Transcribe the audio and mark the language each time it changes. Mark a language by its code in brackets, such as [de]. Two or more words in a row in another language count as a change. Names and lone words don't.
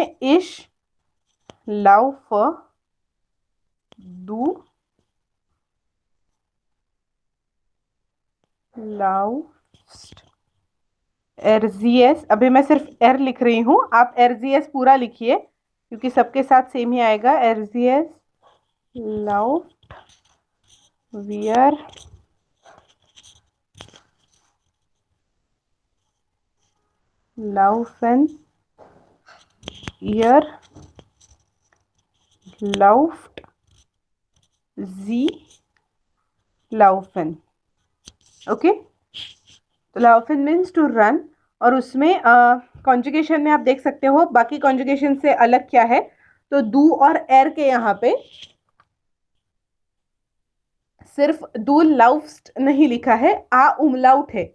[de] ich lauf du laust er sie es. [hi] अभी मैं सिर्फ एर लिख रही हूँ, आप एरजीएस पूरा लिखिए क्योंकि सबके साथ सेम ही आएगा. [de] er sie es läuft wir laufen ihr lauft sie laufen. [hi] ओके, तो laufen [en] means to run. [hi] और उसमें कॉन्जुगेशन में आप देख सकते हो बाकी कॉन्जुगेशन से अलग क्या है. तो दू और एर के यहाँ पे सिर्फ [de] du läufst [hi] नहीं लिखा है, आ उमलाउट है.